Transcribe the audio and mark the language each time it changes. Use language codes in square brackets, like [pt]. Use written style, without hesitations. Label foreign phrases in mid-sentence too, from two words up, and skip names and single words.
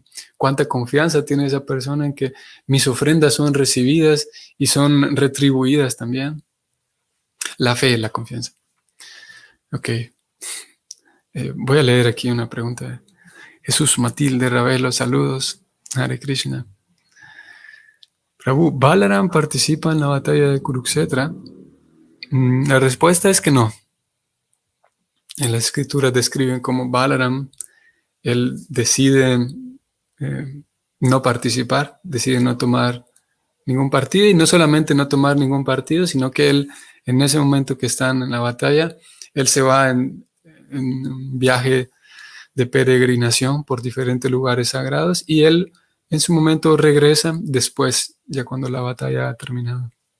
[es] ¿Cuánta confianza tiene esa persona en que mis ofrendas son recibidas y son retribuidas también? La fe, la confianza. Ok. Voy a leer aquí una pregunta. Jesús Matilde Ravelo, saludos. [sa] हरे कृष्ण. [es] Prabhu, ¿Balaram participa en la batalla de Kurukshetra? La respuesta es que no. En las escrituras describen como Balaram, él decide no participar, decide no tomar ningún partido, y no solamente no tomar ningún partido, sino que él, en ese momento que están en la batalla, él se va en un viaje de peregrinación por diferentes lugares sagrados, y él en su momento regresa después, ya cuando la batalla ha terminado.